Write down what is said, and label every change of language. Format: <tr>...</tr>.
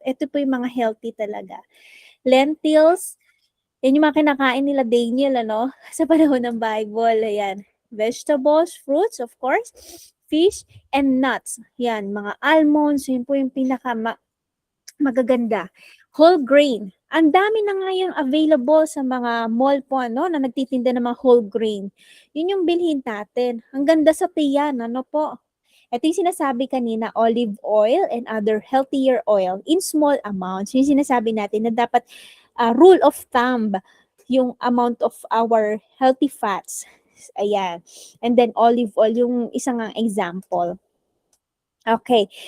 <tl>Ito po yung mga healthy talaga. Lentils, yan yung mga kinakain nila Daniel, sa panahon ng Bible. Ayan.</tl> <en>Vegetables, fruits, of course, fish, and nuts.</en> <tl>Yan, mga almonds, yun po yung magaganda. Whole grain. Ang dami na ngayon available sa mga mall po, na nagtitinda ng mga whole grain. Yun yung bilhin natin. Ang ganda sa tiyan, po. Ito yung sinasabi kanina,</tl> <en>olive oil and other healthier oil in small amounts.</en> <tl>Yung sinasabi natin na dapat</tl> <en>rule of thumb, yung amount of our healthy fats. Ayan. And then olive oil,</en> <tl>yung isang</tl> <en>example. Okay.</en>